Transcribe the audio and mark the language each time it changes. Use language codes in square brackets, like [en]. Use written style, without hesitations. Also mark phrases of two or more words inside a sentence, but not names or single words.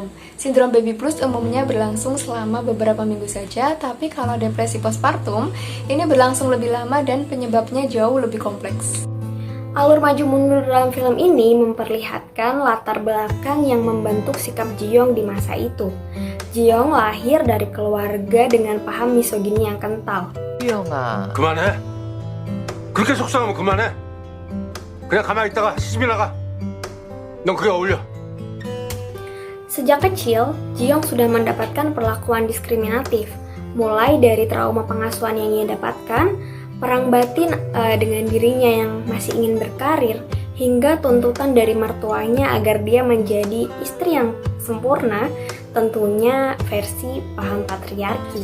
[id] Sindrom [en] baby blues [id] umumnya berlangsung selama beberapa minggu saja, tapi kalau depresi postpartum, ini berlangsung lebih lama dan penyebabnya jauh lebih kompleks. Alur maju mundur dalam film ini memperlihatkan latar belakang yang membentuk sikap Ji-young di masa itu. Ji-young lahir dari keluarga dengan paham misogini yang kental. [ko] 지영아. 그만해. 그렇게 속상하면 그만해. 그냥 가만히 있다가 시집이 나가. 넌 그게 어울려. [id] Sejak kecil, Ji-young sudah mendapatkan perlakuan diskriminatif, mulai dari trauma pengasuhan yang ia dapatkan, perang batin dengan dirinya yang masih ingin berkarir, hingga tuntutan dari mertuanya agar dia menjadi istri yang sempurna, tentunya versi paham patriarki.